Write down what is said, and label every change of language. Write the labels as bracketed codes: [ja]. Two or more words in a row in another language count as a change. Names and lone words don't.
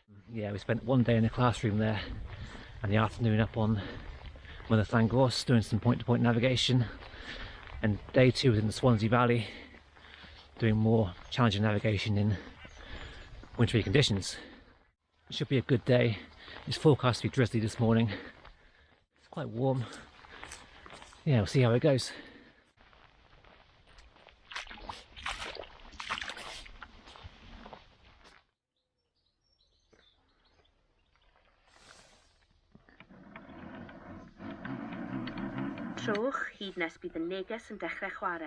[en] Yeah, we spent one day in the classroom there and the afternoon up on Mynydd Troed doing some point-to-point navigation, and day 2 was in the Swansea Valley doing more challenging navigation in wintry conditions. It should be a good day. It's forecast to be drizzly this morning. It's quite warm. Yeah, we'll see how it goes. [cy] Trowch, hyd nes bydd y neges yn dechrau chwarae.